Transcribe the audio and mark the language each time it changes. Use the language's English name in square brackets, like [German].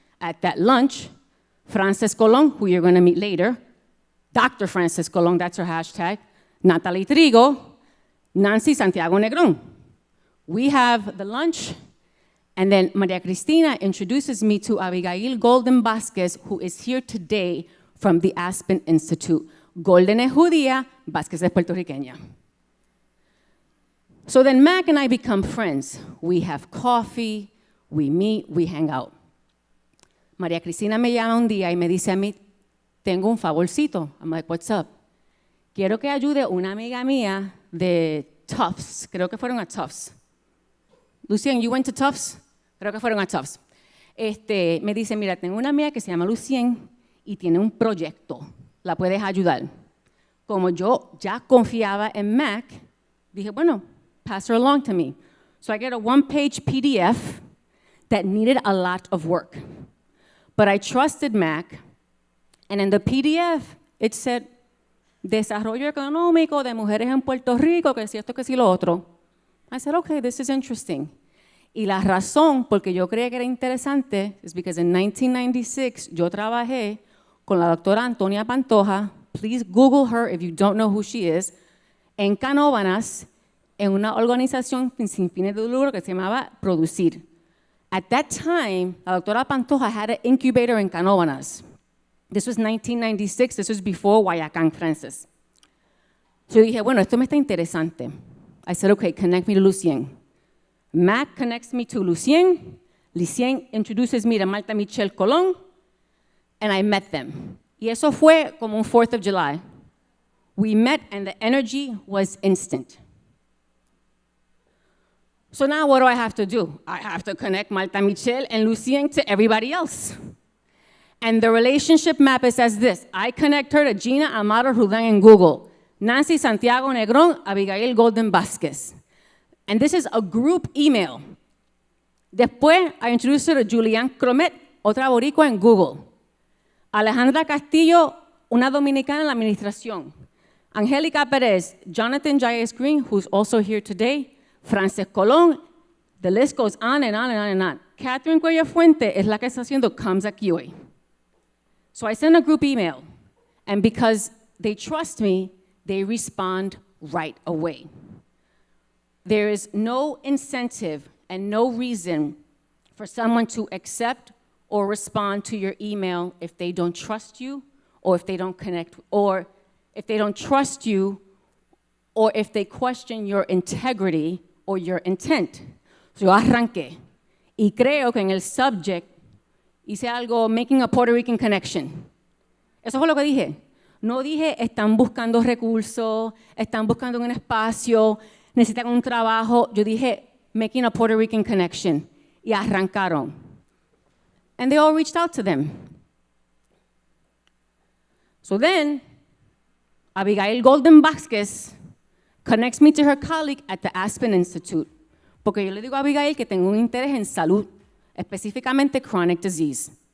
[English] At that lunch, Frances Colon, who you're going to meet later, Dr. Frances Colon, that's her hashtag, Natalie Trigo, Nancy Santiago Negron. We have the lunch, and then Maria Cristina introduces me to Abigail Golden Vasquez, who is here today from the Aspen Institute. [Spanish] Golden es judía, Vasquez es puertorriqueña. [English] So then Mac and I become friends. We have coffee, we meet, we hang out. [Spanish] Maria Cristina me llama un día y me dice a mí, tengo un favorcito. [English] I'm like, what's up? [Spanish] Quiero que ayude una amiga mía de Tufts. Creo que fueron a Tufts. [English] Lucien, you went to Tufts? [Spanish] Creo que fueron a Tufts. Me dice, mira, tengo una amiga que se llama Lucien y tiene un proyecto. ¿La puedes ayudar? Como yo ya confiaba en Mac, dije, bueno, [English] pass her along to me. So I get a one-page PDF that needed a lot of work. But I trusted Mac, and in the PDF, it said, [Spanish] Desarrollo económico de mujeres en Puerto Rico, que si esto, que si lo otro. [English] I said, okay, this is interesting. [Spanish] Y la razón por que yo creía que era interesante es [English] because in 1996 [Spanish] yo trabajé con la doctora Antonia Pantoja, [English] please Google her if you don't know who she is, [Spanish] en Canóvanas, en una organización sin fines de lucro que se llamaba Producir. [English] At that time, la doctora Pantoja had an incubator in Canóvanas. This was 1996, this was before Guayacán, Francis. So yo dije, bueno, esto me está interesante. I said, okay, connect me to Lucien. Mac connects me to Lucien. Lucien introduces me to Marta Michelle Colón, and I met them. [Spanish] Y eso fue como un 4th of July. [English] We met, and the energy was instant. So now what do I have to do? I have to connect Marta Michelle and Lucien to everybody else. And the relationship map is as this. I connect her to Gina Amaro Rudan in Google, Nancy Santiago Negron, Abigail Golden Vasquez. And this is a group email. [Spanish] Después, [English] I introduced her to [Spanish] Julianne Cromet, otra boricua en Google. Alejandra Castillo, una dominicana en la administración. [English] Angélica Pérez, Jonathan Jayes Green, who's also here today, Frances Colón, the list goes on and on and on and on. [Spanish] Catherine Cuellar Fuente es la que está haciendo Comes Aquí Hoy. [English] So I send a group email, and because they trust me, they respond right away. There is no incentive and no reason for someone to accept or respond to your email if they don't trust you, or if they don't connect, or if they don't trust you, or if they question your integrity or your intent. [Spanish] So yo arranqué, y creo que en el subject hice algo, [English] making a Puerto Rican connection. [Spanish] Eso fue lo que dije. No dije, están buscando recursos, están buscando un espacio, necesitan un trabajo. Yo dije, [English] making a Puerto Rican connection. [Spanish] Y arrancaron. [English] And they all reached out to them. So then, Abigail Golden Vázquez connects me to her colleague at the Aspen Institute. [Spanish] Porque yo le digo a Abigail que tengo un interés en salud, específicamente chronic disease.